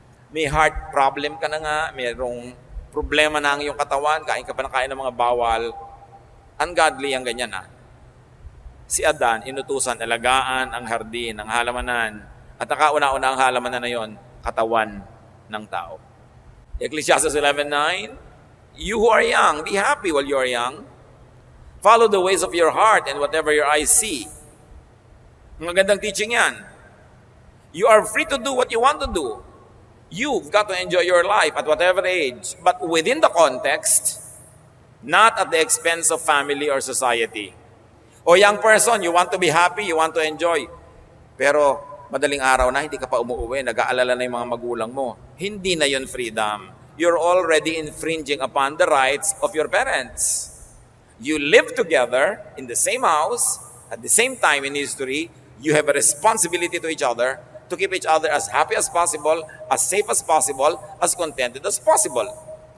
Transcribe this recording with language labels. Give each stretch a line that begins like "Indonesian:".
Filipino: May heart problem ka na nga, mayroong problema na ang iyong katawan, kain ka pa ng kain ng mga bawal, ungodly ang ganyan Si Adan, inutusan, alagaan ang hardin, ang halamanan, at nakauna-una ang halamanan na yon, katawan ng tao.
English: Ecclesiastes 11:9, you who are young, be happy while you are young. Follow the ways of your heart and whatever your eyes see.
Filipino: Magandang teaching yan.
English: You are free to do what you want to do. You've got to enjoy your life at whatever age, but within the context, not at the expense of family or society. O young person, you want to be happy, you want to enjoy.
Filipino: Pero madaling araw na, hindi ka pa umuwi, nag-aalala na yung mga magulang mo. Hindi na yun freedom.
English: You're already infringing upon the rights of your parents. You live together in the same house, at the same time in history, you have a responsibility to each other to keep each other as happy as possible, as safe as possible, as contented as possible.